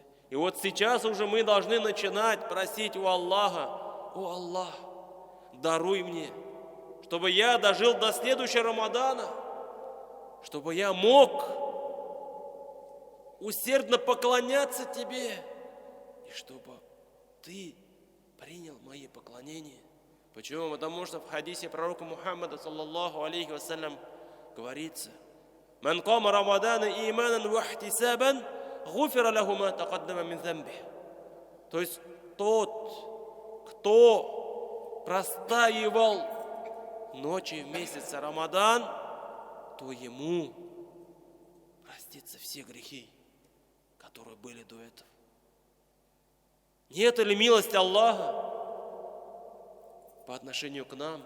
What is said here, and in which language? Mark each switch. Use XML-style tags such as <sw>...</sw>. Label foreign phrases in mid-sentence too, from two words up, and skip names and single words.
<ru>И вот сейчас уже мы должны начинать просить у Аллаха: «О Аллах, даруй мне, чтобы я дожил до следующего Рамадана, чтобы я мог усердно поклоняться Тебе, и чтобы Ты принял мои поклонения». Почему? Потому что в хадисе пророка Мухаммада,</ru> <ar>صلى الله عليه وسلم,</ar> <ru>говорится:</ru> <ar>«من قام رمضان إيمانا واحتسابا غفر له ما تقدم من ذنبه».</ar> <ru>То есть тот, кто простаивал ночи в месяц Рамадан, то ему простятся все грехи, которые были до этого. Нет ли милости Аллаха по отношению к нам?</ru>